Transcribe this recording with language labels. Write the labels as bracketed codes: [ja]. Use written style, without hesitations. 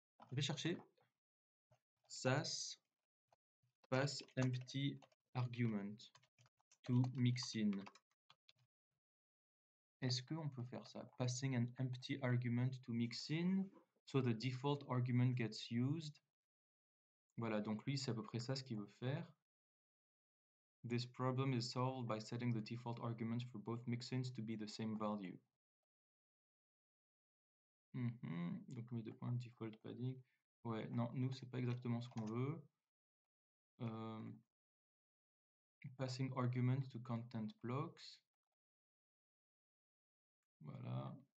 [fr] Je vais chercher [en] sas pass empty argument to mixin. [fr] Est-ce qu'on peut faire ça? [en] Passing an empty argument to mixin, so the default argument gets used. [fr] Voilà, donc lui, c'est à peu près ça ce qu'il veut faire. [en] This problem is solved by setting the default arguments for both mixins to be the same value. [fr] Donc mes deux points, default padding. Ouais, non, nous, c'est pas exactement ce qu'on veut. [en] Passing argument to content blocks. [fr] Voilà.